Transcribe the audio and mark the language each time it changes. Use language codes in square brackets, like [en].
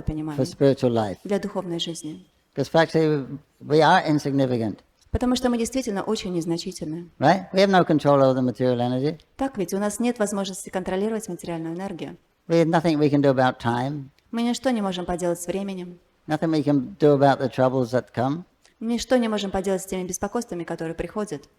[en] for [ru] понимание [en] spiritual life. [ru] для духовной жизни. [en] Because actually we are insignificant, [ru] Потому что мы действительно очень незначительны. [en] right? We have no control over the material energy. [ru] Так ведь у нас нет возможности контролировать материальную энергию. [en] We have nothing we can do about time, [ru] Мы ничто не можем поделать с временем. [en] nothing we can do about the troubles that come. [ru] Ничто не можем поделать с теми беспокойствами, которые приходят.